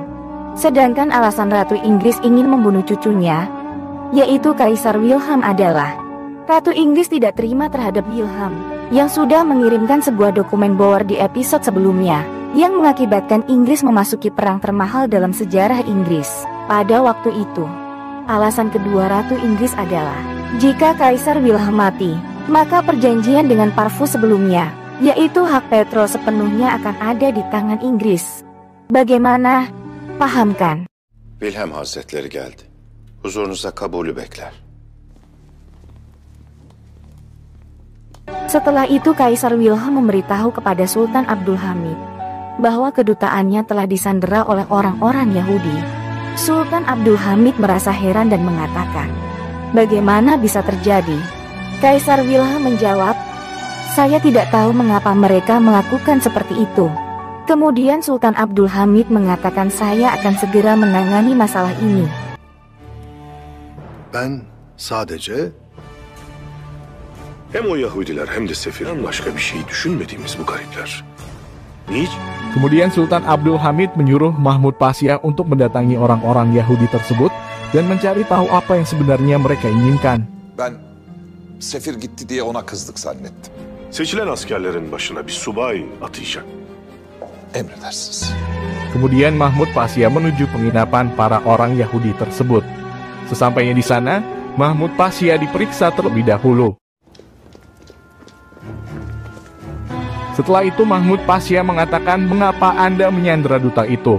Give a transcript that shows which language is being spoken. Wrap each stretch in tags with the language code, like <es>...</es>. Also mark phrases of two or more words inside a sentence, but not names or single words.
<id>Sedangkan alasan Ratu Inggris ingin membunuh cucunya, yaitu Kaisar Wilhelm, adalah Ratu Inggris tidak terima terhadap Wilhelm yang sudah mengirimkan sebuah dokumen Boer di episode sebelumnya, yang mengakibatkan Inggris memasuki perang termahal dalam sejarah Inggris pada waktu itu. Alasan kedua Ratu Inggris adalah, jika Kaisar Wilhelm mati, maka perjanjian dengan Parvus sebelumnya, yaitu hak petrol sepenuhnya akan ada di tangan Inggris. Bagaimana? Paham kan?</id> <tr>Wilhelm Hazretleri geldi. Huzurunuza kabulü bekler.</tr> <id>Setelah itu Kaisar Wilhelm memberitahu kepada Sultan Abdul Hamid bahwa kedutaannya telah disandera oleh orang-orang Yahudi. Sultan Abdul Hamid merasa heran dan mengatakan, "Bagaimana bisa terjadi?" Kaisar Wilhelm menjawab, "Saya tidak tahu mengapa mereka melakukan seperti itu." Kemudian Sultan Abdul Hamid mengatakan, "Saya akan segera menangani masalah ini."</id> <tr>Ben sadece Hem o Yahudiler hem de sefirden başka bir şey düşünmediğimiz bu garipler. Niçin?</tr> <id>Kemudian Sultan Abdul Hamid menyuruh Mahmud Pasya untuk mendatangi orang-orang Yahudi tersebut dan mencari tahu apa yang sebenarnya mereka inginkan.</id> <tr>Ben sefir gitti diye ona kızdık zannettim. Seçilen askerlerin başına bir subay atayacak. Emredersiniz.</tr> <id>Kemudian Mahmud Pasya menuju penginapan para orang Yahudi tersebut. Sesampainya di sana, Mahmud Pasya diperiksa terlebih dahulu. Setelah itu Mahmud Pasya mengatakan, mengapa Anda menyandera duta itu?</id>